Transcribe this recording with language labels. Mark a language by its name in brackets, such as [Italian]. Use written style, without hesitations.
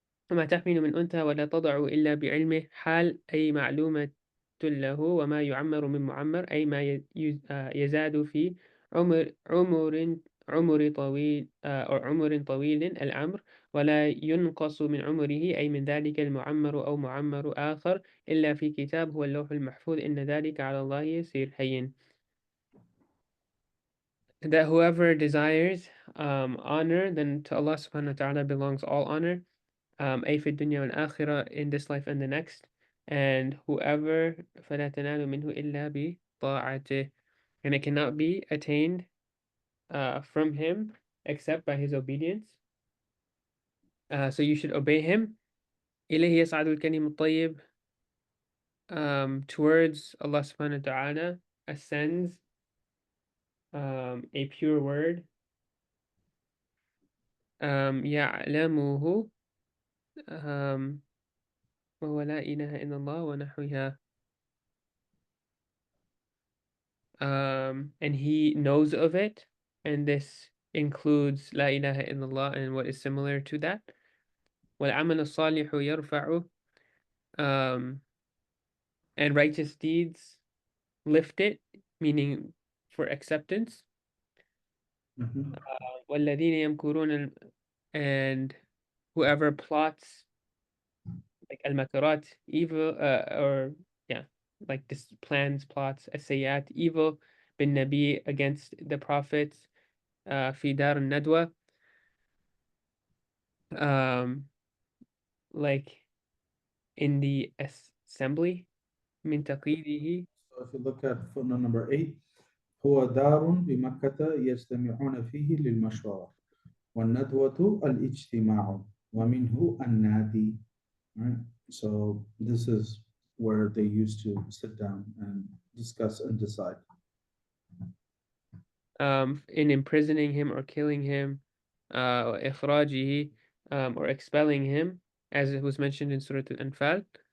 [Arabic] وما تحمل من أنثى ولا تضع إلا بعلمه, حال أي معلومة له, وما يعمر من معمر, أي ما يزاد في عمر طويل أو عمر طويل العمر, ولا ينقص من عمره, أي من ذلك المعمر أو معمر آخر, إلا في كتاب هو اللوح المحفوظ, إن ذلك على الله يسير هين. [English] That whoever desires honor, then to Allah subhanahu wa ta'ala belongs all honor, [Arabic] أي في الدنيا والآخرة, [English] in this life and the next. And whoever [Arabic] فلا تنال منه إلا بطاعته, [English] and it cannot be attained from him except by his obedience. So you should obey him. [Arabic] إليه يصعد الكلم الطيب, [English] towards Allah subhanahu wa ta'ala ascends a pure word. [Arabic] يعلمه وهو لا إله إلا الله ونحوها. [English] And he knows of it, and this includes [Arabic] لا إله إلا الله [English] and what is similar to that. [Arabic] والعمل الصالح يرفعه, [English] and righteous deeds lift it, meaning for acceptance. Mhm. [Arabic] والذين يمكرون [English] and whoever plots like al-makarat, evil, or yeah, like this plans, plots, as-sayyat, evil, bin nabi, against the prophets, fi dar al-nadwa, like in the assembly, min taqlidihi. So if you look at footnote number 8, [Arabic] هو دار بمكة يجتمعون فيه للمشورة والندوة الاجتماع ومنه النادي. [English] Right? So this is where they used to sit down and discuss and decide. In imprisoning him or killing him, إخراجه, or expelling him, as it was mentioned in Surah Al-Anfal.